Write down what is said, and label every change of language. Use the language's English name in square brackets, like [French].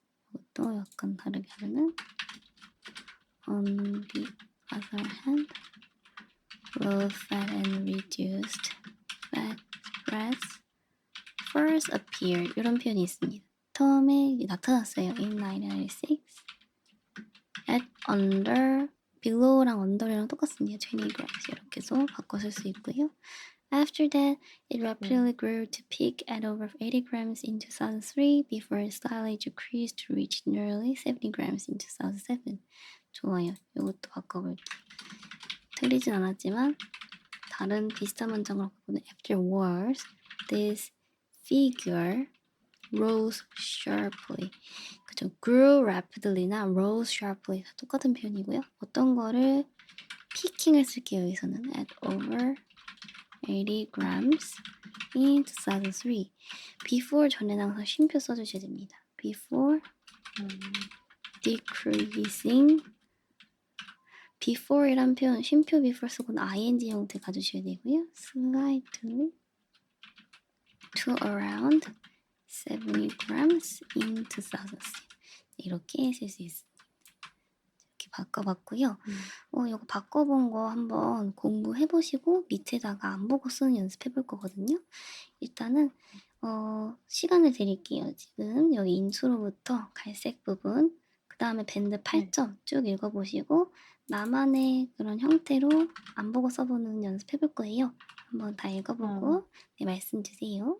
[Korean] 이것도 약간 다르게 하면은 [English] On the other hand, low-fat and reduced fat breads first appeared. [Korean] 이런 표현이 있습니다. 처음에 나타났어요. [English] In 1996 at under below랑 under랑 [Korean] 똑같습니다. 20 grams 이렇게 해서 바꿔 쓸 수 있고요. [English] After that, it rapidly grew to peak at over 80 grams in 2003 before it slightly decreased to reach nearly 70 grams in 2007. [Korean] 좋아요. 이것도 바꿔볼게요. 틀리진 않았지만 다른 비슷한 문장을 바꾸는 [English] afterwards, this figure rose sharply. [Korean] 그죠? grew rapidly나 rose sharply 다 똑같은 표현이고요. 어떤 거를 피킹을 쓸게요. 여기서는 [English] at over 80 grams in 2003. [Korean] before 전에는 항상 쉼표 써주셔야 됩니다. [English] before 음. [Korean] decreasing before이란 표현 쉼표 before 쓰고는 ing 형태 가주셔야 되고요. [English] slightly to around 70 grams in 2006. [Korean] 이렇게 쓸 수 있습니다. 이렇게 바꿔봤고요. 이거 바꿔본 거 한번 공부해 보시고 밑에다가 안 보고 쓰는 연습해 볼 거거든요. 일단은 시간을 드릴게요. 지금 여기 인수로부터 갈색 부분, 그 다음에 밴드 8점 쭉 읽어보시고 나만의 그런 형태로 안 보고 써보는 연습해 볼 거예요. 한번 다 읽어보고 네, 말씀 주세요.